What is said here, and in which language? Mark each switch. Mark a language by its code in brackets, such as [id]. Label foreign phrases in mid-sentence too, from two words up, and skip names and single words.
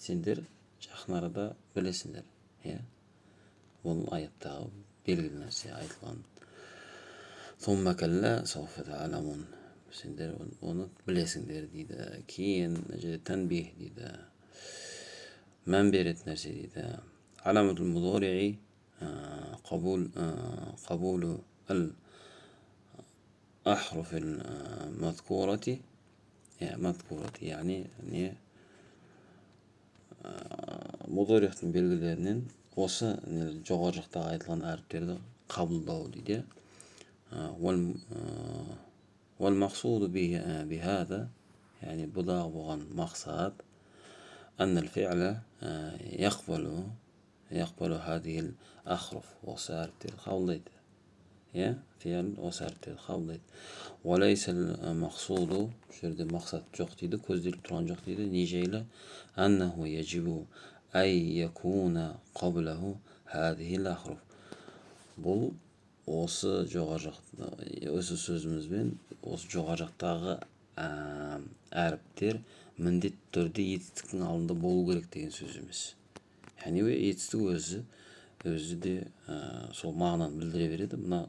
[kk] Сендер жақын арада білесіңдер. Бұл аяттағы белгілі нәрсе айтылған. [ar] ثم كلا سوف تعلمون. [kk] Сендер оны білесіңдер дейді. Кейін тәнбих дейді. Мән беретін нәрсе дейді. [ar] علامة المضارع قبول الأحرف المذكورة [kk] яғни мудорихтың белгілерінен осы жоғары жақтағы айтылған әріптерді қабылдау дейді. [ar] والمقصود بهذا, [kk] яғни бұдағы болған мақсат [ar] أن الفعل يقبل هذه الأحرف, [kk] осы әріптерді қабылдайды. Фи'л осы әріптерді қабылдайды. [ar] وليس المقصود, [kk] жерде мақсат жоқ дейді, көзделіп тұрған жоқ дейді. Не жайлы? [ar] أنه يجب أن يكون قبله هذه الأحرف. [kk] Бұл осы сөзімізбен осы жоғары жақтағы әріптер міндетті түрде етістіктің алдында болу керек деген сөз емес. Яғни етістік өзі де сол мағынаны білдіре береді.